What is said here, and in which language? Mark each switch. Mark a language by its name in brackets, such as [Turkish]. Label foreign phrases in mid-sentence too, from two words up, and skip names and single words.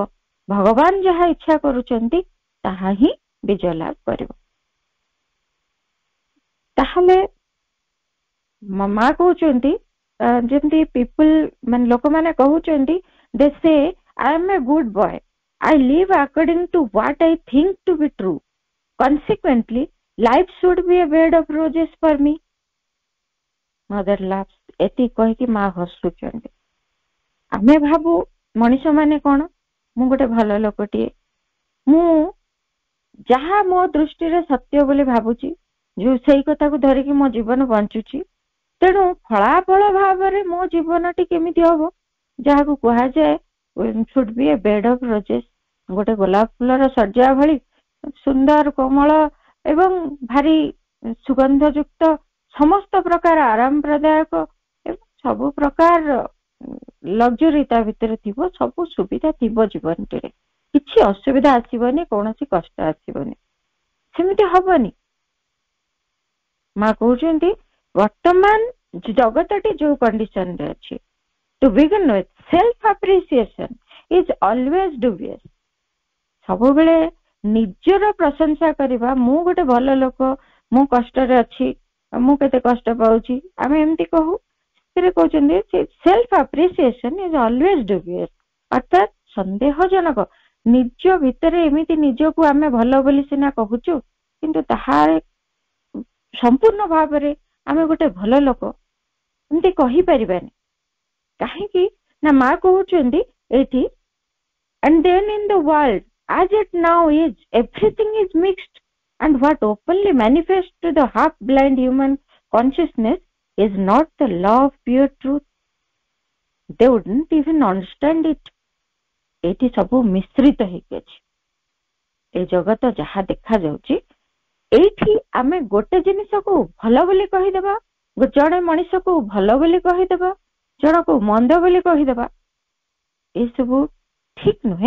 [Odia] ଭଗବାନ ଯାହା ଇଚ୍ଛା କରୁଛନ୍ତି ତାହା ହିଁ ବିଜୟ ଲାଭ କରିବ। ତାହେଲେ ମା କହୁଛନ୍ତି ଯେମିତି ପିପୁଲ ମାନେ ଲୋକମାନେ କହୁଛନ୍ତି, [English] they say I am a good boy, I live according to what I think to be true. Consequently, life should be a bed of roses for me. Mother laughs. [Odia] ଏତିକି କହିକି ମା ହସୁଛନ୍ତି। ଆମେ ଭାବୁ ମଣିଷ ମାନେ କଣ, ମୁଁ ଗୋଟେ ଭଲ ଲୋକଟିଏ, ମୁଁ ଯାହା ମୋ ଦୃଷ୍ଟିରେ ସତ୍ୟ ବୋଲି ଭାବୁଛି, ଯୋଉ ସେଇ କଥାକୁ ଧରିକି ମୋ ଜୀବନ ବଞ୍ଚୁଛି। ତେଣୁ ଫଳାଫଳ ଭାବରେ ମୋ ଜୀବନଟି କେମିତି ହବ, ଯାହାକୁ କୁହାଯାଏ [English] should be a bed of roses, [Odia] ଗୋଟେ ଗୋଲାପ ଫୁଲର ସଜ୍ଜା ଭଳି ସୁନ୍ଦର କୋମଳ ଏବଂ ଭାରି ସୁଗନ୍ଧ ଯୁକ୍ତ, ସମସ୍ତ ପ୍ରକାର ଆରାମପ୍ରଦାୟକ ଏବଂ ସବୁ ପ୍ରକାର ଲକ୍ଜରୀ ତା ଭିତରେ ଥିବ, ସବୁ ସୁବିଧା ଥିବ ଜୀବନଟିରେ, କିଛି ଅସୁବିଧା ଆସିବନି, କୌଣସି କଷ୍ଟ ଆସିବନି। ସେମିତି ହବନି। ମା କହୁଛନ୍ତି ବର୍ତ୍ତମାନ ଜଗତଟି ଯୋଉ କଣ୍ଡିସନରେ ଅଛି, [English] to begin with, self appreciation is always dubious. [Odia] ସବୁବେଳେ ନିଜର ପ୍ରଶଂସା କରିବା, ମୁଁ ଗୋଟେ ଭଲ ଲୋକ, ମୁଁ କଷ୍ଟରେ ଅଛି, ମୁଁ କେତେ କଷ୍ଟ ପାଉଛି, ଆମେ ଏମିତି କହୁ। ସେଥିରେ କହୁଛନ୍ତି [English] self appreciation is always dubious, [Odia] ଅର୍ଥାତ୍ ସନ୍ଦେହଜନକ। ନିଜ ଭିତରେ ଏମିତି ନିଜକୁ ଆମେ ଭଲ ବୋଲି ସିନା କହୁଛୁ, କିନ୍ତୁ ତାହା ସମ୍ପୂର୍ଣ୍ଣ ଭାବରେ ଆମେ ଗୋଟେ ଭଲ ଲୋକ ଏମିତି କହିପାରିବାନି। କାହିଁକି ନା ମା କହୁଛନ୍ତି ଏଇଠି, [English] and then in the world as it now is, everything is mixed, and what openly manifests to the half blind human consciousness is not the law of pure truth. They wouldn't even understand it. [Odia] ଏଇଠି ସବୁ ମିଶ୍ରିତ ହେଇକି ଅଛି। ଏ ଜଗତ ଯାହା ଦେଖା ଯାଉଛି, ଏଇଠି ଆମେ ଗୋଟେ ଜିନିଷକୁ ଭଲ ବୋଲି କହିଦେବା, ଜଣେ ମଣିଷକୁ ଭଲ ବୋଲି କହିଦେବା, ଜଣକୁ ମନ୍ଦ ବୋଲି କହିଦେବା, ଏସବୁ ଠିକ ନୁହେଁ।